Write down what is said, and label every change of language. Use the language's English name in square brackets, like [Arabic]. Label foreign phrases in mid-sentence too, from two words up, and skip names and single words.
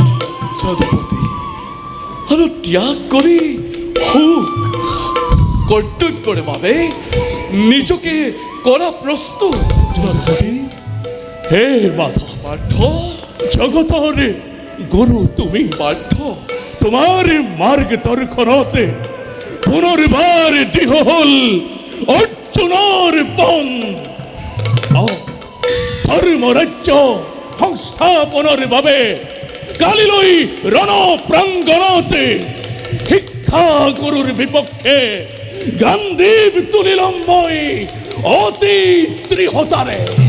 [Assamese] যদুপতি আৰু ত্যাগ কৰি সুখ কৰ্তব্যৰ বাবে নিজকে কৰা প্ৰস্তুত। যদুপতি হে মাধৱ পাৰ্থ জগতৰ গুৰু তুমি পাৰ্থ তোমার মার্গ দর্শনতে পুনর্বার দৃঢ় হল অর্জুনৰ পণ ধৰ্ম ৰাজ্য সংস্থাপনৰ বাবে কালিলৈ ৰণ প্ৰাংগণতে শিক্ষা গুৰুৰ বিপক্ষে গান্ধীৱ তুলিলম মই অতি দৃঢ়তাৰে।